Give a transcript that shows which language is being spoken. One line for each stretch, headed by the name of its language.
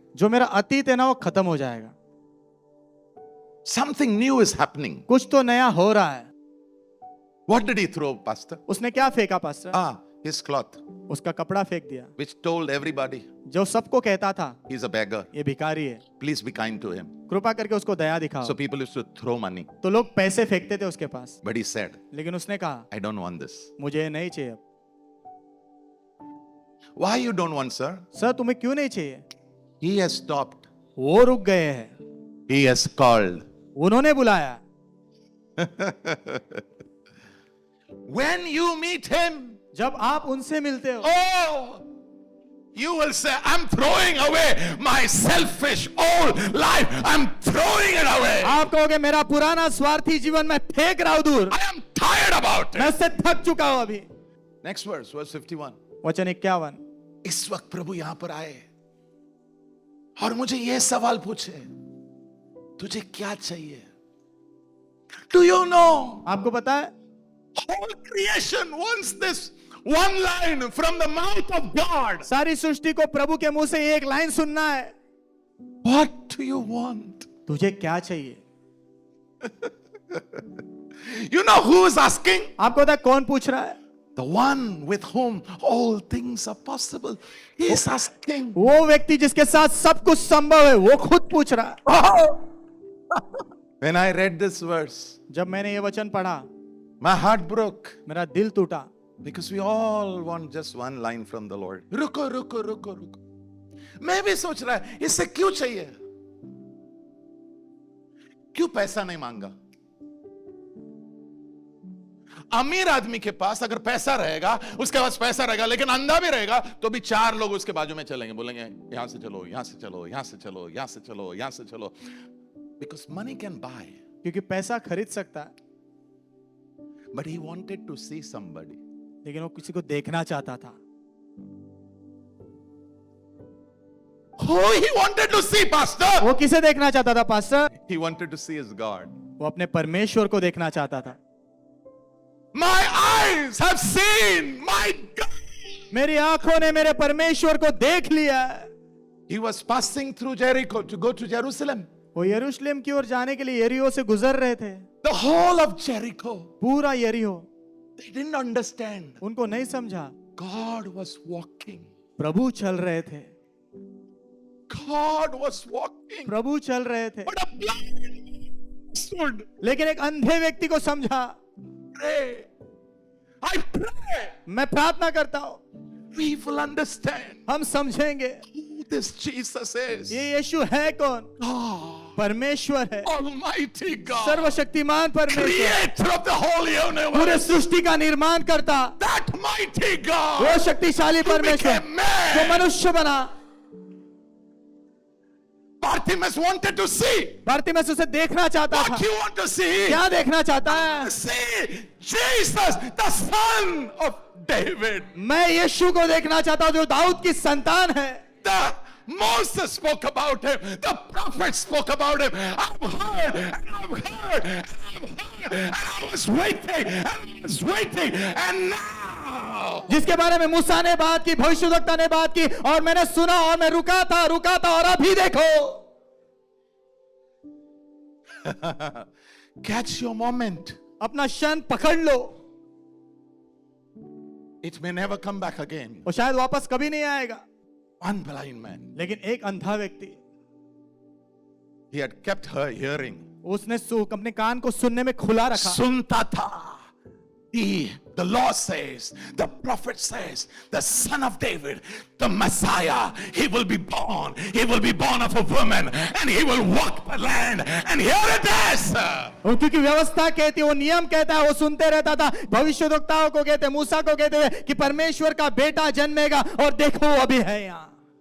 Hindi: जो मेरा अतीत है ना वो खत्म हो जाएगा।
English: Something new is happening.
Hindi: कुछ तो नया हो रहा है।
English: What did he throw, Pastor?
Hindi: उसने क्या फेंका पास्टर?
English: His cloth,
Hindi: उसका कपड़ा फेंक दिया,
English: which told everybody
Hindi: जो सबको कहता था
English: he's a beggar.
Hindi: ये भिखारी है,
English: Please be kind to him.
Hindi: कृपा करके उसको दया दिखाओ।
English: So people used to throw money.
Hindi: तो लोग पैसे फेंकते थे उसके पास,
English: But he said,
Hindi: लेकिन उसने कहा
English: I don't want this.
Hindi: मुझे ये नहीं चाहिए।
English: Why you don't want, sir?
Hindi: Sir तुम्हें क्यों नहीं चाहिए?
English: He has stopped.
Hindi: वो रुक गए हैं,
English: He has called.
Hindi: उन्होंने बुलाया।
English: When you meet him,
Hindi: जब आप उनसे मिलते हो,
English: oh, you will say, I'm throwing away my selfish old life. I'm throwing it away.
Hindi: आप कहोगे मेरा पुराना स्वार्थी जीवन मैं फेंक रहा हूं दूर,
English: I am tired about
Hindi: मैं
English: it.
Hindi: उससे थक चुका हूं अभी।
English: Next verse, verse 51.
Hindi: वचन 51। इस वक्त प्रभु यहां पर आए और मुझे यह सवाल पूछे, तुझे क्या चाहिए?
English: Do you know?
Hindi: आपको पता है
English: Whole creation wants this one line from the mouth of God.
Hindi: सारी सृष्टि को प्रभु के मुंह से एक लाइन सुनना है,
English: What do you want?
Hindi: तुझे क्या चाहिए?
English: You know who is asking?
Hindi: आपको पता है कौन पूछ रहा है?
English: The one with whom all things are possible. He is asking.
Hindi: वो व्यक्ति जिसके साथ सब कुछ संभव है, वो खुद पूछ रहा है।
English: When I read this verse,
Hindi: जब मैंने ये वचन पढ़ा,
English: my heart broke.
Hindi: मेरा दिल टूटा,
English: Because we all want just one line from the Lord.
Hindi: रुको रुको रुको रुको। मैं भी सोच रहा है इससे क्यों चाहिए? क्यों पैसा नहीं मांगा? अमीर आदमी के पास अगर पैसा रहेगा, उसके पास पैसा रहेगा, लेकिन अंधा भी रहेगा, तो भी चार लोग उसके बाजू में चलेंगे, बोलेंगे यहां से चलो, यहां से चलो, यहां से चलो, यहां से चलो, यहां से चलो.
English: Because money can buy.
Hindi: क्योंकि पैसा खरीद सकता है,
English: But he wanted to see somebody.
Hindi: लेकिन वो किसी को देखना चाहता था।
English: Who he wanted to see, Pastor?
Hindi: वो किसे देखना चाहता था pastor?
English: He wanted to see his God.
Hindi: वो अपने परमेश्वर को देखना चाहता था।
English: My eyes have seen my God.
Hindi: मेरी आंखों ने मेरे परमेश्वर को देख लिया।
English: He was passing through Jericho to go to Jerusalem.
Hindi: वो यरूशलेम की ओर जाने के लिए यरीहो से गुजर रहे थे।
English: The whole of Jericho.
Hindi: पूरा यरीहो।
English: They didn't understand.
Hindi: उनको नहीं समझा।
English: God was walking.
Hindi: प्रभु चल रहे थे।
English: God was walking.
Hindi: प्रभु चल रहे थे।
English: But a blind man stood.
Hindi: लेकिन एक अंधे व्यक्ति को समझा।
English: Pray. I pray.
Hindi: मैं प्रार्थना करता हूं।
English: We will understand
Hindi: हम समझेंगे
English: who this Jesus is.
Hindi: ये यीशु है कौन?
English: God,
Hindi: परमेश्वर है,
English: Almighty God,
Hindi: सर्वशक्तिमान परमेश्वर,
English: Creator of the whole
Hindi: पूरे
English: universe.
Hindi: सृष्टि का निर्माण करता,
English: That mighty God
Hindi: वो शक्तिशाली
English: who
Hindi: परमेश्वर
English: became
Hindi: जो
English: man.
Hindi: मनुष्य बना।
English: Bartimaeus wanted to see.
Hindi: बारतिमेउस उसे देखना चाहता
English: What
Hindi: था।
English: do you want to see?
Hindi: क्या देखना चाहता है?
English: See Jesus, the son of David.
Hindi: मैं यीशु को देखना चाहता हूं जो दाऊद की संतान है।
English: The Moses spoke about him. The prophets spoke about him. I've heard, and I've heard, and I've heard, and I was waiting, and I was waiting, and now.
Hindi: जिसके बारे में मूसा ने बात की, भविष्यवक्ता ने बात की, और मैंने सुना और मैं रुका था और अभी देखो।
English: Catch your moment.
Hindi: अपना क्षण पकड़ लो,
English: It may never come back again.
Hindi: और शायद वापस कभी नहीं आएगा।
English: One blind man.
Hindi: लेकिन एक अंधा व्यक्ति,
English: He had kept her hearing.
Hindi: उसने अपने कान को सुनने में खुला रखा। Sunta tha.
English: The law says, the prophet says, the son of David, the Messiah, he will be born. He will be born of a woman, and he will walk the land. And here it is.
Hindi: और क्योंकि व्यवस्था कहती है, वो नियम कहता है, वो सुनते रहता था। भविष्यवक्ताओं को कहते, मूसा को कहते हुए कि परमेश्वर का बेटा जन्मेगा, और देखो अभी है यहाँ।